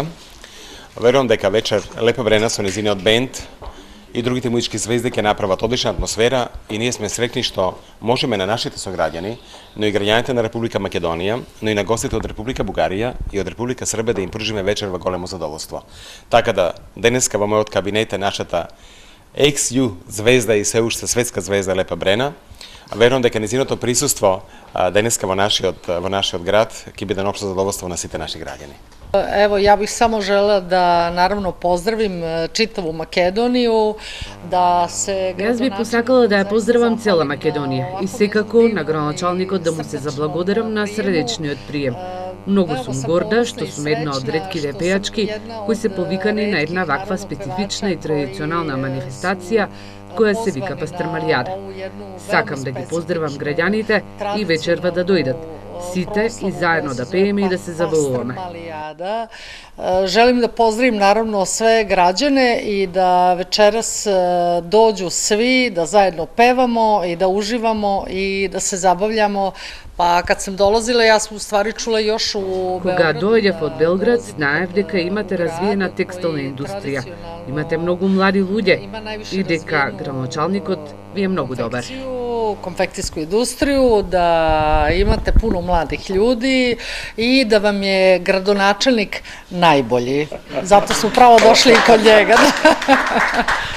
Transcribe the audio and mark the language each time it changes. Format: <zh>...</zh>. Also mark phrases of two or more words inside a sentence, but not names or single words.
<mk>Верувам дека вечер Лепа Брена со незиниот бенд и другите музички звезди ќе направат одлична атмосфера и ние сме среќни што можеме на нашите сограѓани, но и граѓаните на Република Македонија, но и на гостите од Република Бугарија и од Република Србија да им пружиме вечер во големо задоволство. Така да денеска во мојот кабинет е нашата XU звезда и се уште светска звезда Лепа Брена. Верувам дека незиното присуство денеска во нашиот град ќе биде на општо задоволство на сите наши граѓани.</mk> <sr>Evo, ja bih samo želela da naravno pozdravim čitavu Makedoniju, da se...</sr> <mk>Јас би посакала да ја поздравам цела Македонија и секако на градоначалникот да му се заблагодарам на срдечниот прием. Многу сум горда што сум една од ретките пејачки кои се повикани на една ваква специфична и традиционална манифестација која се вика Пастрамалијада. Сакам да ги поздравам граѓаните и вечерва да дојдат. Сите и заедно да пееме и да се забавуваме.</mk> <sr>Želim da pozdravim naravno sve građane i da večeras dođu svi, da zajedno pevamo i da uživamo i da se zabavljamo. Pa kad sam dolazila, ja sam u stvari čula još u Beogradu...</sr> <mk>Кога дојдев од Белград, знаев дека имате развиена текстилна индустрија. Имате многу млади луѓе и дека градоначалникот ви е многу добар.</mk> <sr>Konfekcijsku industriju, da imate puno mladih ljudi i da vam je gradonačelnik najbolji. Zato smo pravo došli i kod njega.</sr>